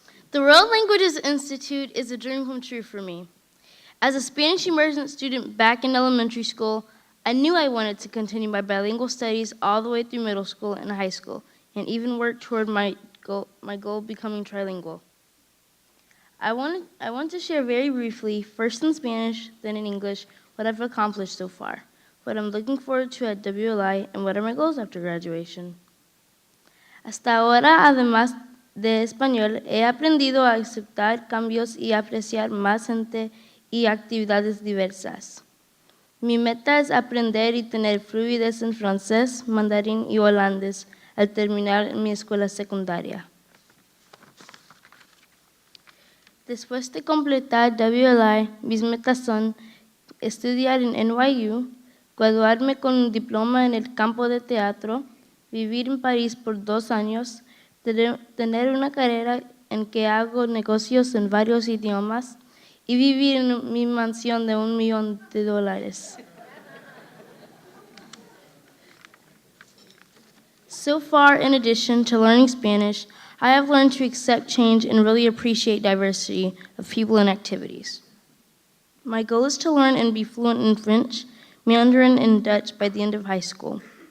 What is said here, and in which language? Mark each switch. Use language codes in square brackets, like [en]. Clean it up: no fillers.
[en] The World Languages Institute is a dream come true for me. As a Spanish immersion student back in elementary school, I knew I wanted to continue my bilingual studies all the way through middle school and high school, and even work toward my goal of becoming trilingual. I want to share very briefly, first in Spanish, then in English, what I've accomplished so far, what I'm looking forward to at WLI, and what are my goals after graduation. [es] Hasta ahora, además de español, he aprendido a aceptar cambios y apreciar más gente y actividades diversas. Mi meta es aprender y tener fluidez en francés, mandarín y holandés al terminar mi escuela secundaria. Después de completar WLI, mis metas son estudiar en NYU, graduarme con un diploma en el campo de teatro, vivir en París por 2 años, tener una carrera en que hago negocios en varios idiomas y vivir en mi mansión de $1 millón. [en] So far, in addition to learning Spanish, I have learned to accept change and really appreciate diversity of people and activities. My goal is to learn and be fluent in French, Mandarin, and Dutch by the end of high school.